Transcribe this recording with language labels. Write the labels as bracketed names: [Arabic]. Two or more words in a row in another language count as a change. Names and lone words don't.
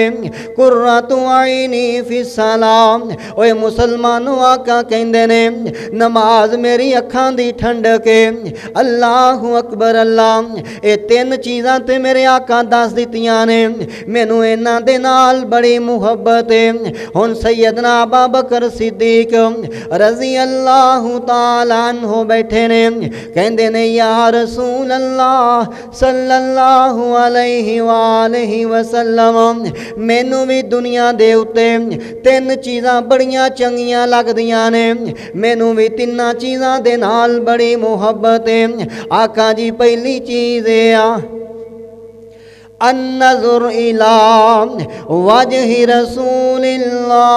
[Arabic] قرة عيني في الصلاة. [Punjabi] اوئے مسلمانو آقا کہندے نے نماز میری اکھاں دی ٹھنڈک ہے. [Arabic] الله أكبر الله. [Punjabi] یہ تین چیزاں تے میرے آقا دس دتیاں نے. مینوں انہاں دے نال بڑی محبت ہن سیدنا ابو بکر صدیق [Arabic] رضي الله تعالى عنه [Punjabi] بیٹھے نے. کہندے نے [Arabic] يا رسول الله صلى الله عليه وآله وسلم, [Punjabi] مینوں بھی دنیا دے اتے تین چیزاں بڑیاں چنگیاں لگدیاں نے. مینوں بھی تناں چیزاں دے نال بڑی محبت ہے. آقا جی پہلی چیز ہے [Arabic] النظر إلى وجه رسول الله.